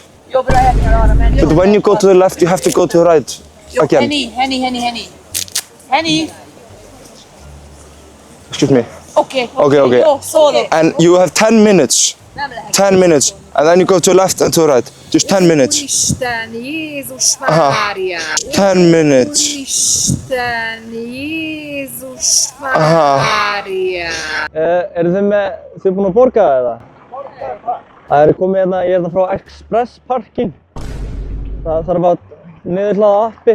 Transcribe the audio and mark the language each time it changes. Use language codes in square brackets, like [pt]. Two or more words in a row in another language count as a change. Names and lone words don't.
[en] But when you go to the left, you have to go to the right again. Henny. Excuse me. Okay. Okay. Solo. And you have 10 minutes. 10 minutes. And then you go to the left and to the right. Just 10 minutes. Isten, Jésús María. 10 minutes. Isten, Jésús María. [is] Eru þið búin að borga eða? Það er komið hérna, ég er hérna frá Express Parking. Það þarf að niðurhlaða appi.